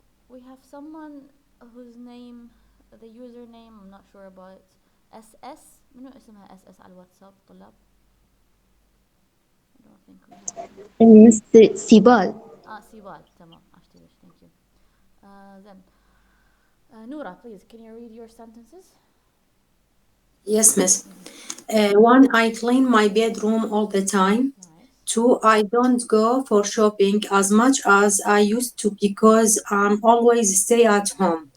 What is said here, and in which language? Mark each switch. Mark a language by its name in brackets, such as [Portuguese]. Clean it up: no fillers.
[English] We have someone whose name, the username, I'm not sure about it. SS. [Arabic] منو اسمها SS على الواتساب طلاب? [English] I don't think we have here. Mr. Sibal. [Arabic] سيبال تمام عشتي [English] thank you. Then Noura, please, can you read your sentences? Yes, miss. Mm-hmm. One, I clean my bedroom all the time. Nice. Two, I don't go for shopping as much as I used to because I'm always stay at home.